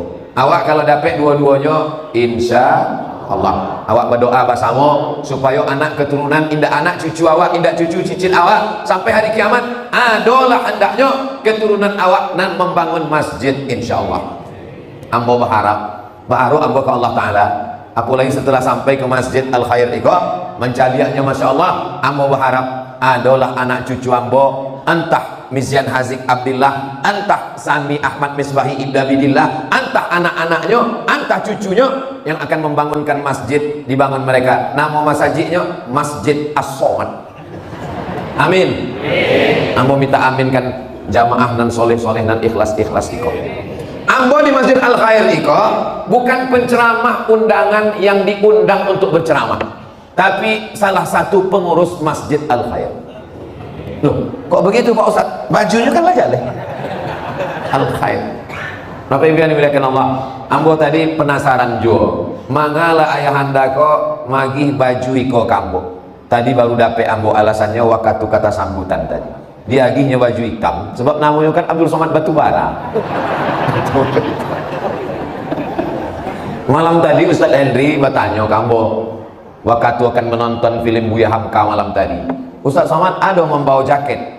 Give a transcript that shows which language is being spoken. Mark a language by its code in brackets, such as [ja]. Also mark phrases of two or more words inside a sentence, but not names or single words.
[id] Awak kalau dapat dua-duanya, [ar] insya Allah [id] awak berdoa bersama supaya anak keturunan, indah anak cucu awak, indah cucu cicit awak sampai hari kiamat adalah hendaknya keturunan awak nan membangun masjid, insyaallah. Ambo berharap baru ambo ke [ar] Allah Ta'ala, [id] apalagi setelah sampai ke masjid Al Khair iko mencaliaknya, [ar] masya Allah. [id] Ambo berharap adalah anak cucu ambo, entah Mizyan Hazik Abdillah, entah Sami Ahmad Misbahi Ibda Bidillah, entah anak-anaknya, entah cucunya yang akan membangunkan masjid, dibangun mereka. Nama masjidnya Masjid As-Somad. Amin. Ambo minta aminkan jamaah dan soleh-soleh dan ikhlas-ikhlas iko. Ambo di Masjid Al Khair iko bukan penceramah undangan yang diundang untuk berceramah, tapi salah satu pengurus Masjid Al Khair. Loh, kok begitu Pak Ustaz? Bajunya kan aja deh. Al Khair. Bapak Ibu yang dimuliakan Allah, [min] ambo tadi penasaran jo, mangala ayahanda kok magih baju iko kambo. [id] Tadi baru dapet ambo alasannya waktu kata sambutan tadi. Dia agihnya baju hitam sebab namanya kan Abdul Somad Batubara. Malam tadi Ustaz Henry bertanya kambo, waktu akan menonton film Buya Hamka malam tadi, Ustaz Somad ada membawa jaket.